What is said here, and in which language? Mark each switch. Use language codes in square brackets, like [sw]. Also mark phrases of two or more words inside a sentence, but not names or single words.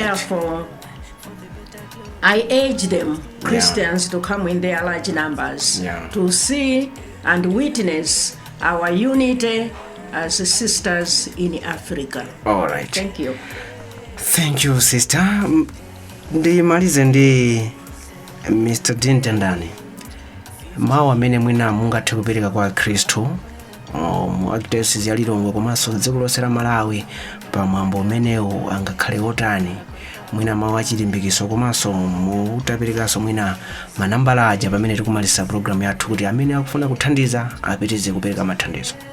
[en] Therefore, I urge them, Christians, to come in their large numbers to see and witness our unity as sisters in Africa. All right. Thank you. Thank you, sister. [ny] Ndimalize ndi Mr. Dintendani. Mawu amene mwina mungathe kupereka kwa Khristu mu Archdiocese ya Lilongwe komanso dziko lonse la Malawi pamwambo umenewu angakhale otani, mwina mawu achilimbikitso komanso mutaperekanso mwina manambala aja pamene tikumalisa program yathu kuti amene akufuna kuthandiza apitize kupereka mathandizo.